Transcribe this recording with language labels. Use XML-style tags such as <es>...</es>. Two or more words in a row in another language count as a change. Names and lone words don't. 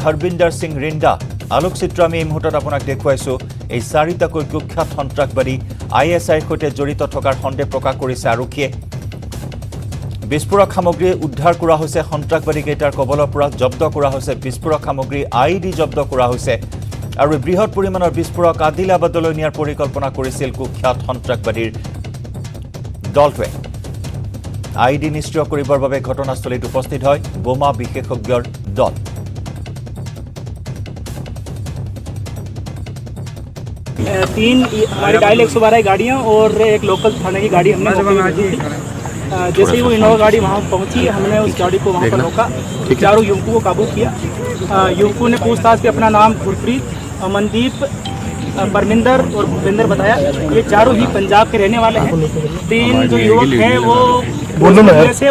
<as>হৰবিন্দৰ সিং ৰিণ্ডা আলোকচিত্ৰ আমি এই মুহূৰ্তত আপোনাক দেখুৱাইছো এই 4টাকৈ কুখ্যাত সন্ত্ৰাসবাদী ISIৰ সৈতে জড়িত থকাৰ সন্দেহ প্ৰকাশ কৰিছে আৰক্ষীয়ে বিস্ফোৰক সামগ্ৰী উদ্ধাৰ কৰা হৈছে সন্ত্ৰাসবাদী কেইটাৰ কবলৰ পৰা জব্দ কৰা হৈছে বিস্ফোৰক সামগ্ৰী আইডি জব্দ কৰা হৈছে আৰু বৃহৎ পৰিমাণৰ বিস্ফোৰক আদিলাবাদলৈ নিয়াৰ পৰিকল্পনা কৰিছিল কুখ্যাত সন্ত্ৰাসবাদীৰ দলটোৱে আইডি নিষ্ক্ৰিয় কৰিবৰ বাবে ঘটনাস্থলীত উপস্থিত হয় বোমা বিশেষজ্ঞৰ দল</as> <hi>तीन हमारी डायल 112 गाड़ियाँ और एक लोकल थाने की गाड़ी हमने मौके पे दी थी जैसे ही वो इनोवा गाड़ी वहाँ पहुँची हमने उस गाड़ी को वहाँ पर रोका चारों युवकों को काबू किया युवकों ने पूछताछ पे अपना नाम गुरप्रीत मनदीप परमिंदर और भूपेंद्र बताया ये चारों ही पंजाब के रहने वाले हैं 3 जो युवक हैं वो जिले से</hi>